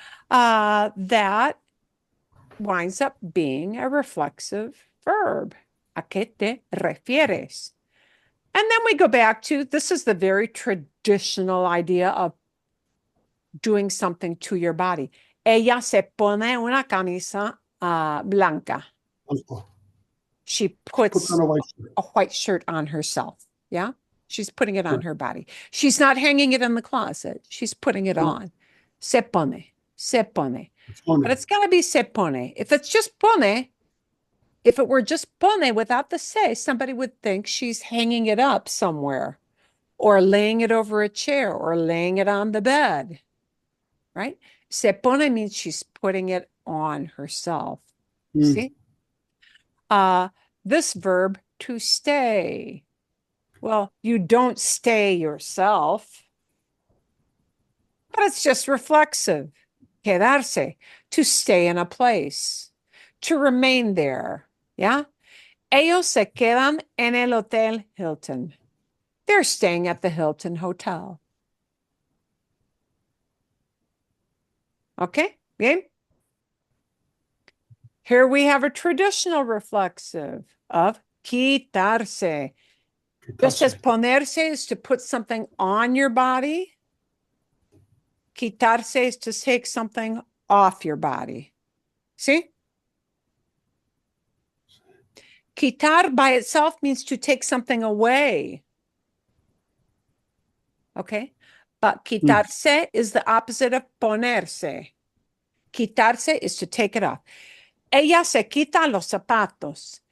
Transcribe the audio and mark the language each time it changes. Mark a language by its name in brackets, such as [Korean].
[English] That winds up being a reflexive verb. [Spanish] ¿A qué te refieres? [English] And then we go back to, this is the very traditional idea of doing something to your body. [Spanish] Ella se pone una camisa blanca. [English] She puts on a white shirt. a white shirt on herself. Yeah. She's putting it on her body. She's not hanging it in the closet. She's putting it on. [Spanish] Se pone, se pone. [English] But it's got to be se pone. If it's just pone, if it were just pone without the se, somebody would think she's hanging it up somewhere or laying it over a chair or laying it on the bed. right? Se pone means she's putting it on herself. Mm. See? This verb, to stay. Well, you don't stay yourself, but it's just reflexive. Quedarse, to stay in a place, to remain there. Yeah? [Spanish] Ellos se quedan en el Hotel Hilton. [English] They're staying at the Hilton Hotel. Okay? [Spanish] Bien? [English] Here we have a traditional reflexive of quitarse. Just as ponerse is to put something on your body, quitarse is to take something off your body. See? Quitar by itself means to take something away. Okay? But quitarse is the opposite of ponerse. Quitarse is to take it off. [Spanish] Ella se quita los zapatos.